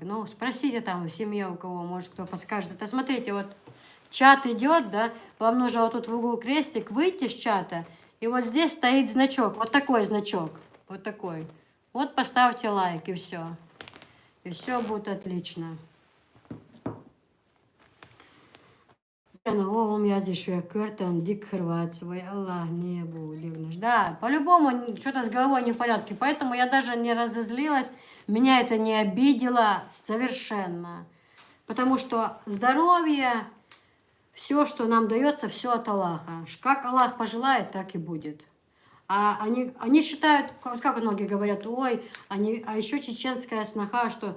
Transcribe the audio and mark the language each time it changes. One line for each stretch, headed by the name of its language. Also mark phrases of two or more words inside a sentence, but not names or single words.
Russian: Ну, спросите там в семье у кого, может, кто подскажет. Это смотрите, вот чат идет, да, вам нужно вот тут в углу крестик выйти с чата, и вот здесь стоит значок, вот такой значок, вот такой. Вот поставьте лайк, и все. И все будет отлично. Oğlum yazишь, кертан, дик Хорватсовой, Аллах не будешь. Да, по-любому что-то с головой не в порядке. Поэтому я даже не разозлилась, меня это не обидело совершенно. Потому что здоровье, все, что нам дается, все от Аллаха. Как Аллах пожелает, так и будет. А они считают, как многие говорят, ой, а еще чеченская сноха, что...